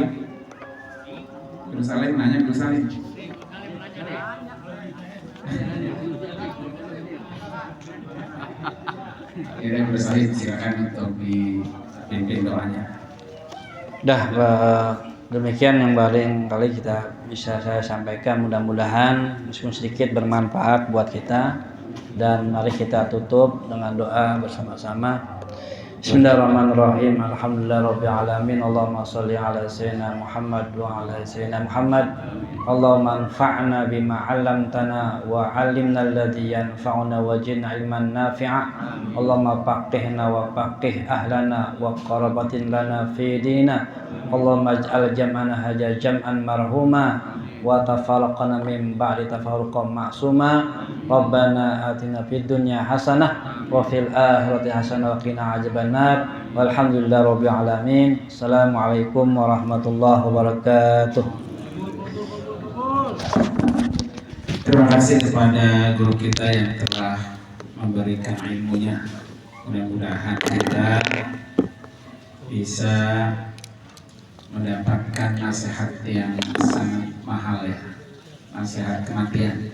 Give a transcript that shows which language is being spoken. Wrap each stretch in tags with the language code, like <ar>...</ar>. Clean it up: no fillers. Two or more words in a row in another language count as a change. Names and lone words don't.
<id>Belum Salim nanya, belum Salim. Ya, belum Salim, silakan untuk dipimpin doanya. Dah, demikian yang paling kali kita bisa saya sampaikan. Mudah-mudahan meskipun sedikit bermanfaat buat kita. Dan mari kita tutup dengan doa bersama-sama.</id> <ar>بسم الله الرحمن الرحيم. الحمد لله رب العالمين. اللهم صل على سيدنا محمد وعلى سيدنا محمد wa ala sayyidina Muhammad. اللهم انفعنا بما علمتنا وعلمنا الذي ينفعنا وزدنا علما نافعا. اللهم فقهنا وفقه أهلنا وقرابة لنا في الدين. اللهم اجعل جمعنا هذا جمعا مرحوما وتفرقنا من بعده تفرقا معصوما. ربنا آتنا في الدنيا حسنة وفي الآخرة حسنة وقنا عذاب النار. والحمد لله رب العالمين. السلام عليكم ورحمة الله وبركاته.</ar> <id>Terima kasih kepada guru kita yang telah memberikan ilmunya. Mudah-mudahan kita bisa mendapatkan nasihat yang sangat mahal ya, nasihat kematian.</id>